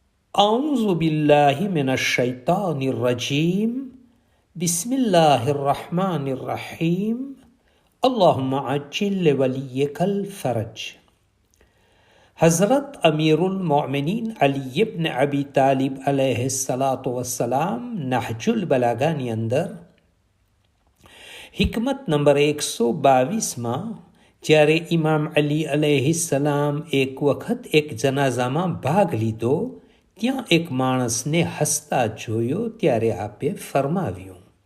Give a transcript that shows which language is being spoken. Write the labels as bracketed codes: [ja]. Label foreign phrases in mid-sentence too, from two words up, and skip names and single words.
[ar] أعوذ بالله من الشيطان الرجيم بسم الله الرحمن الرحيم اللهم عجل لوليك الفرج. [gu] હઝરત અમીરુલ મોમિનીન અલી ઇબ્ન અબી તાલિબ [ar] عليه الصلاة والسلام [gu] નહજુલ બલાગાની અંદર હિકમત નંબર 122માં જ્યારે ઇમામ અલી અલૈહિસ્સલામ એક વખત એક જનાઝામાં ભાગ લીધો, ત્યાં એક માણસને હસતા જોયો ત્યારે આપે ફરમાવ્યું,